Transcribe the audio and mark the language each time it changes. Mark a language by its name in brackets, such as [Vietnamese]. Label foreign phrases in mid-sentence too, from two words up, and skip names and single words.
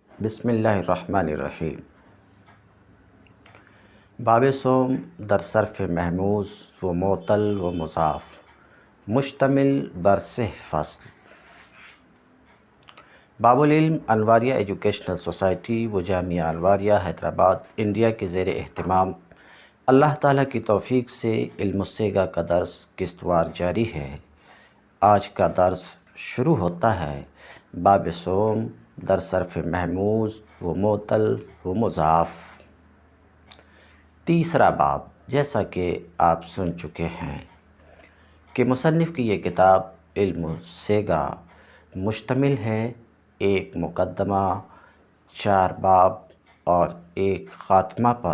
[Arabic] بسم اللہ الرحمن الرحیم۔ [Persian] باب سوم در صرف محموز و معطل و مضاف، مشتمل بر 6 فصل۔ [Urdu] باب العلم انواریہ ایجوکیشنل سوسائٹی و جامعہ انواریہ حیدرآباد انڈیا کے زیر اہتمام اللہ تعالیٰ کی توفیق سے علم الصیغہ کا درس قسطوار جاری ہے۔ آج کا درس شروع ہوتا ہے [Persian] باب سوم در صرف محموز و معطل و مضاف۔ [Urdu] تیسرا باب، جیسا کہ آپ سن چکے ہیں کہ مصنف کی یہ کتاب علم الصیغہ مشتمل ہے ایک مقدمہ، 4 باب اور ایک خاتمہ پر۔